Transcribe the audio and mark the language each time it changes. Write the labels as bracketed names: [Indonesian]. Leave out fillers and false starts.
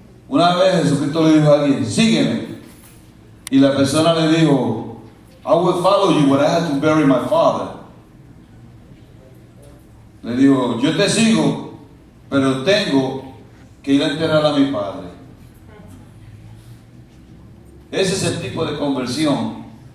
[Spanish] Una vez Jesucristo le dijo a alguien, sígueme. Y la persona le dijo, [English] I will follow you, but I have to bury my father. [Spanish] Le dijo, yo te sigo, pero tengo que ir a enterrar a mi padre. Ese es el tipo de conversión.